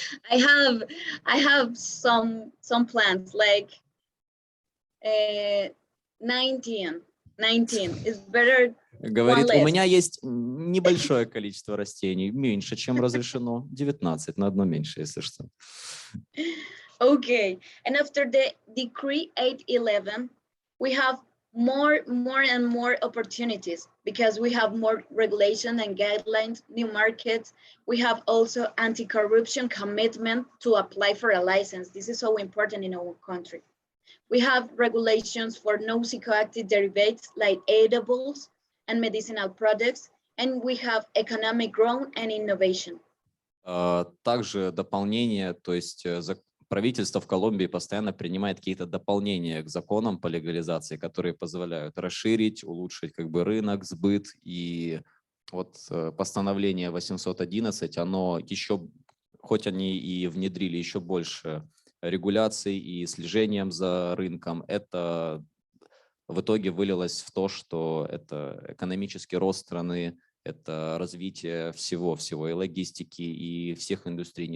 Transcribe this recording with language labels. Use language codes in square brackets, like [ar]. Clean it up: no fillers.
[en] I have some plants like 19 is better. [ru] Говорит, у меня есть небольшое количество растений, меньше, чем разрешено. 19, на одно меньше, если что. [en] Okay, and after the decree 811, we have more and more opportunities because we have more regulation and guidelines, new markets. We have also anti-corruption commitment to apply for a license. This is so important in our country. We have regulations for no psychoactive derivatives like edibles and medicinal products, and we have economic growth and innovation. [ru] Также дополнение, то есть правительство в Колумбии постоянно принимает какие-то дополнения к законам по легализации, которые позволяют расширить, улучшить как бы рынок, сбыт. И вот постановление 811, оно еще, хоть они и внедрили еще больше регуляций и слежением за рынком, это в итоге вылилось в то, что это экономический рост страны, это развитие всего и логистики, и всех индустрий.